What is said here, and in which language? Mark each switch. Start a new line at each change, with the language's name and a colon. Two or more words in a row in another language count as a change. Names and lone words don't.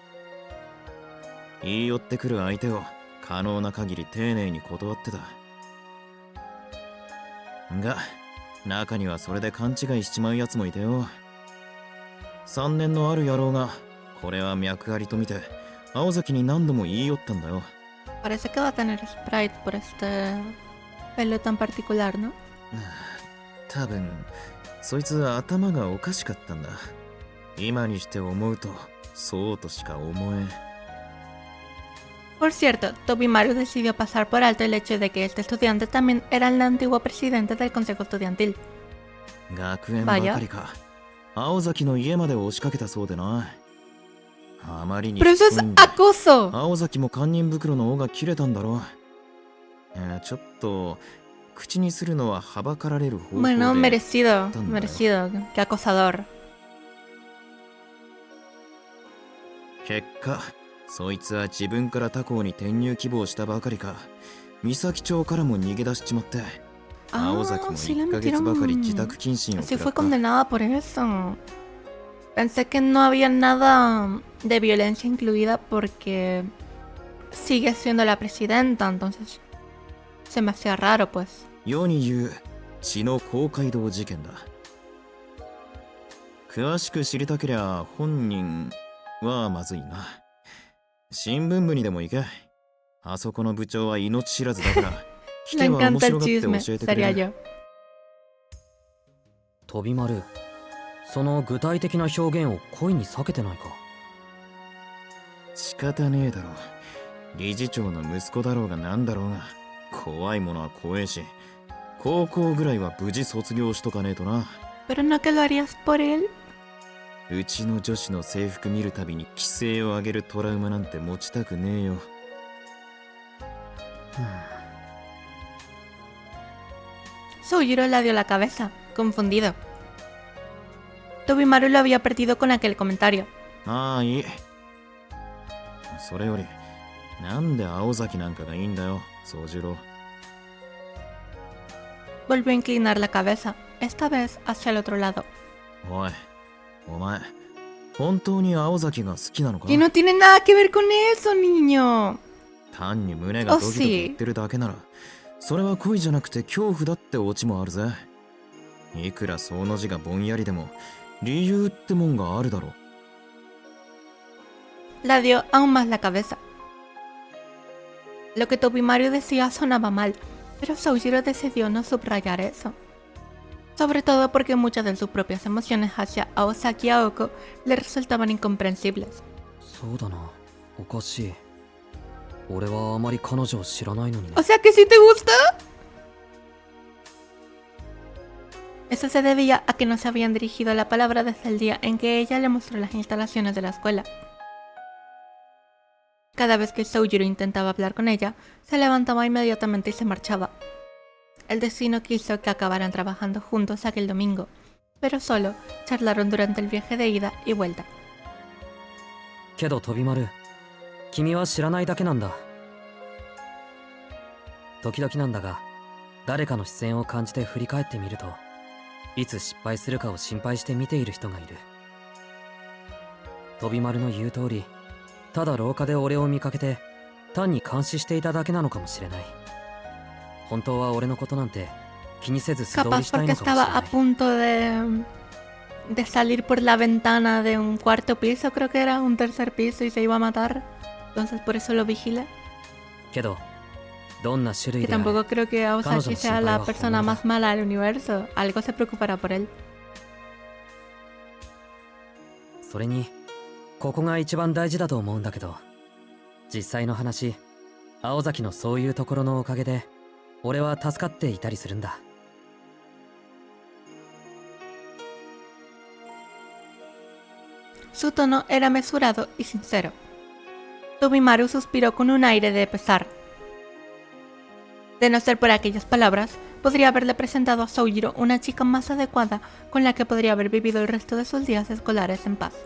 Japanese: 言い寄ってくる相手を可能な限り丁寧に断ってた。が中にはそれで勘違いしちまうやつもいてよ。3年のある野郎がこれは脈ありと見て青崎に何度も言い寄ったんだよ。
Spanish: Parece que va a tener Sprite por este pelo tan particular, ¿no?
Japanese: 多分そいつ頭がおかしかったんだ。今にして思うとそうとしか思えん。
Spanish: Por cierto, Tobimaru decidió pasar por alto el hecho de que este estudiante también era el antiguo presidente del consejo estudiantil.
Japanese: 学園ばかりか。青崎の家まで押しかけたそうでな。あまりに
Spanish: ¡Pero eso es acoso!
Japanese: 青崎も堪忍袋の尾が切れたんだろう。ちょっと口にするのははばかられる方法で。
Spanish: Bueno, merecido, merecido. Qué acosador.
Japanese: 結果そいつは自分から他校に転入希望したばかりか三崎町からも逃げ出しちまって、青崎も1ヶ月ばかり自宅謹慎を
Spanish: Sí
Japanese: 食ら
Spanish: fue
Japanese: った。
Spanish: condenada por eso. Pensé que no había nada de violencia incluida porque sigue siendo la presidenta, entonces se me hacía raro, pues.
Japanese: 世に言う血の公会堂事件だ。詳しく知りたけりゃ本人はまずいな。新聞部にでも行け。あそこの部長は命知らずだから来
Spanish: Le
Japanese: ては面
Spanish: encanta el
Japanese: 白がって
Spanish: chisme,
Japanese: 教えてく
Spanish: sería
Japanese: れる。
Spanish: yo.
Japanese: 飛び丸、その具体的な表現を恋に避けてないか？仕方ねえだろ。理事長の息子だろうがなんだろうが怖いものは怖えし、高校ぐらいは無事卒業しとかねえとな。
Spanish: Pero no que lo harías por él.
Japanese: うちの女子の制服見るたびに規制を上げるトラウマなんて持ちたくねえよ。
Spanish: Soujiro le dio la cabeza, confundido. Tobimaru lo había perdido con aquel comentario.
Japanese: ああ、いい。それよりなんで青崎なんかがいいんだよ、宗次郎。
Spanish: Volvió a inclinar la cabeza, esta vez hacia el otro lado.
Japanese: おい、お前本当に青崎が好きなのか？
Spanish: Y no tiene nada que ver con eso, niño.
Japanese: 単に胸がドキドキ言ってるだけなら、それは恋じゃなくて恐怖だってオチもあるぜ。いくらその字がぼんやりでも理由ってもんがあるだろう。
Spanish: La dio aún más la cabeza. Lo que Tobimaru decía sonaba mal, pero Soujiro decidió no subrayar eso. Sobre todo porque muchas de sus propias emociones hacia Aosaki y Aoko le resultaban incomprensibles.
Japanese: そうだな、おかしい。俺はあまり彼女を知らないのにね。
Spanish: O sea que sí te gusta. Eso se debía a que no se habían dirigido la palabra desde el día en que ella le mostró las instalaciones de la escuela. Cada vez que Soujiro intentaba hablar con ella, se levantaba inmediatamente y se marchaba. El destino quiso que acabaran trabajando juntos aquel domingo, pero solo charlaron durante el viaje de ida y vuelta.
Japanese: けど飛び丸、君は知らないだけなんだ。時々なんだが、誰かの視線を感じて振り返ってみると、いつ失敗するかを心配して見ている人がいる。飛び丸の言う通り、ただ廊下で俺を見かけて単に監視していただけなのかもしれない。本当は俺のことなんて気にせず素通り
Spanish: Capaz
Japanese: したい
Spanish: porque
Japanese: のかもしれ
Spanish: estaba
Japanese: な
Spanish: a
Japanese: い。
Spanish: punto de salir por la ventana de un cuarto piso, creo que era un tercer piso, y se iba a matar. Entonces por eso lo vigila.
Japanese: けど、どんな種類
Spanish: Que
Japanese: であれ、
Spanish: tampoco creo que Aosaki Kanojo sea la Senpai persona bajo más mala del universo. Algo se preocupará por él.
Japanese: それにここが一番大事だと思うんだけど、実際の話、青崎のそういうところのおかげで俺は助かっていたりするんだ。
Spanish: Su tono era mesurado y sincero. Tobimaru suspiró con un aire de pesar. De no ser por aquellas palabras, podría haberle presentado a Soujiro una chica más adecuada con la que podría haber vivido el resto de sus días escolares en paz.